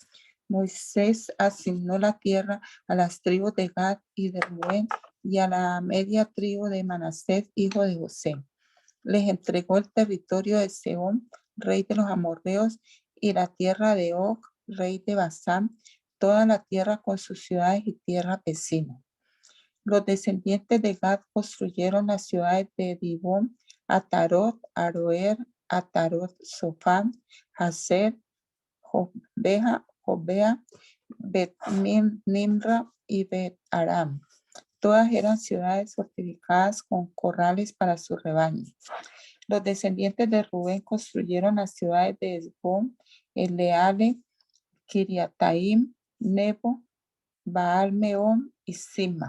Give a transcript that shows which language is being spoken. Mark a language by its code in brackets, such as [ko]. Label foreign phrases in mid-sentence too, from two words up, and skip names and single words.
[es] Moisés asignó la tierra a las tribus de Gad y de Rubén y a la media tribu de Manasés, hijo de José. Les entregó el territorio de Sehón, rey de los amorreos, y la tierra de Og, rey de Basán, toda la tierra con sus ciudades y tierra vecina. Los descendientes de Gad construyeron las ciudades de Dibón, Atarot, Aroer, Atarot, Sofán, Hazer, Jobea, Bet Nimra y Bet Aram. Todas eran ciudades fortificadas con corrales para su rebaño. Los descendientes de Rubén construyeron las ciudades de Esbón, Eleale, Kiriataim, Nebo, Baal-Meón y Sima.